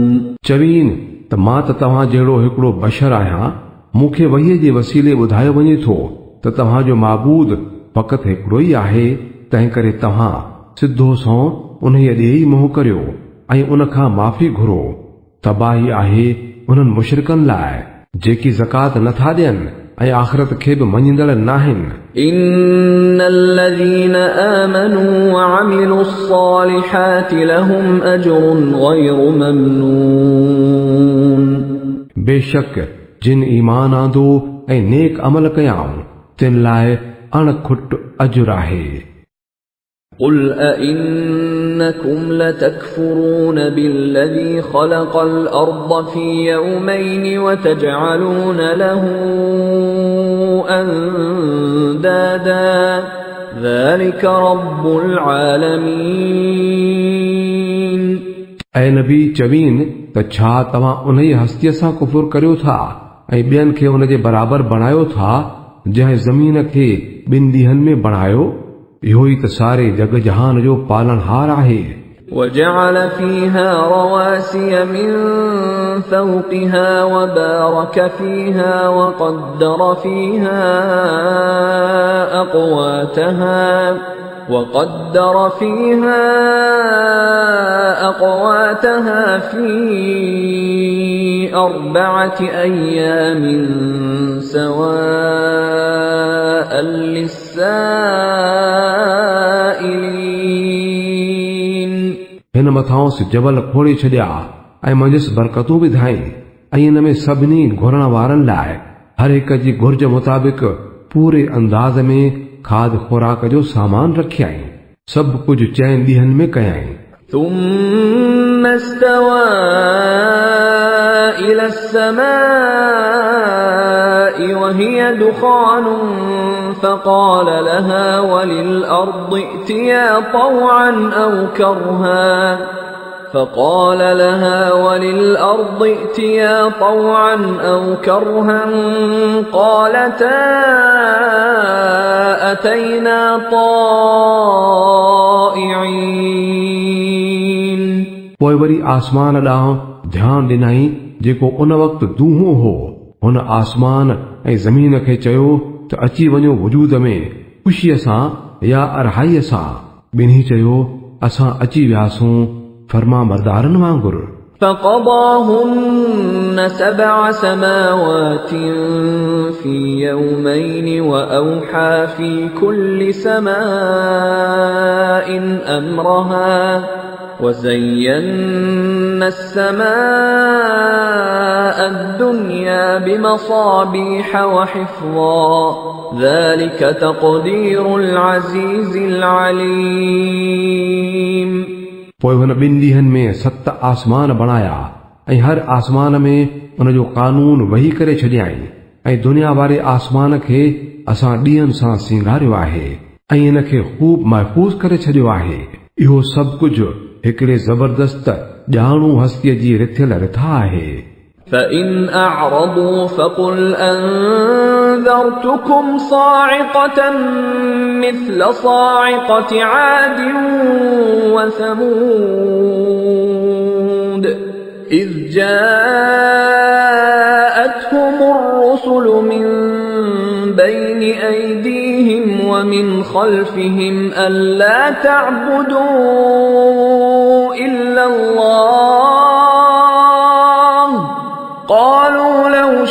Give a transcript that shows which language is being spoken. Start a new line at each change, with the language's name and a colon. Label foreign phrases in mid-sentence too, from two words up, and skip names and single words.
Sindhi: चवीन त मां त तव्हां जहिड़ो हिकिड़ो बशर आहियां। मूंखे वहीअ जे वसीले ॿुधायो वञे थो त तव्हांजो माबूद फ़क़ति हिकिड़ो ई आहे। तंहिं करे तव्हां सिधो सौ उन्हीअ ॾे ई मुंहुं करियो ऐं उन खां माफ़ी घुरो। तबाही आहे उन्हनि मुशरिकनि लाइ जेकी ज़कात नथा ॾियनि ऐं आख़िरत खे बि मञींदड़ नाहिनि।
Arabic: إن الذين آمنوا وعملوا الصالحات لهم أجر غير ممنون
Sindhi: बेशक जिन ईमान आंदो ऐं नेक अमल कयाऊं तिन लाइ अणखुट अजुर आहे।
Arabic: قل أئنكم لتكفرون بالذي خلق الأرض في يومين وتجعلون له أندادا ذلك رب العالمين
Sindhi: ऐं नबी चवीन त छा तव्हां उन ई हस्तीअ सां कुफुर करियो था ऐं ॿियनि खे उन जे बराबरि बणायो था जंहिं ज़मीन खे ॿिनि ॾींहंनि में बणायो। इहो ई त सारे जग जहान जो पालनहार आहे।
Arabic: وجعل فيها رواسي من فوقها وبارك فيها وقدر فيها أقواتها في 4 أيام سواء للسائلين
Sindhi: हिन मथां जबल खोड़े छॾिया ऐं मंझसि बरकतूं विधाई ऐं इन में सभिनी घुरण वारनि लाइ हर हिक जी घुर्ज मुताबिक़ पूरे अंदाज़ में खाद खुराक जो सामान रखियाई। सभु कुझु 4 ॾींहंनि में कयाई।
Arabic: ثم استوى إلى السماء وهي دخان فقال لها وللأرض ائتيا طوعا أو كرها قالتا أتينا طائعين
Sindhi: पोइ वरी आसमान ॾांहुं ध्यानु ॾिनई जेको उन वक़्तु दूहो हो। हुन आसमान ऐं ज़मीन खे चयो त अची वञो वजूद में ख़ुशीअ सां या अरहाईअ सां। ॿिन्ही चयो असां अची वियासूं फर्मा बरदारनि वांगुरु।
Arabic: فقضاهن 7 سماوات في يومين وأوحى في كل سماء أمرها وزينا السماء الدنيا بمصابيح وحفظا ذلك تقدير العزيز العليم
Sindhi: पोइ हुन ॿिनि ॾींहंनि में 7 आसमान बणाया ऐं हर आसमान में उन जो कानून वही करे छॾियाई ऐं दुनिया वारे आसमान खे असां ॾींहंनि सां सिंगारियो आहे ऐं इन खे ख़ूब महफ़ूज़ करे छॾियो आहे। इहो सभु कुझु हिकिड़े ज़बरदस्त ॼाणू हस्तीअ जी रिथियल रिथा आहे।
Arabic: فإن أعرضوا فقل أنذرتكم صاعقة مثل صاعقة عاد وثمود إذ جاءتهم الرسل من بين أيديهم ومن خلفهم ألا تعبدوا إلا الله قالوا لو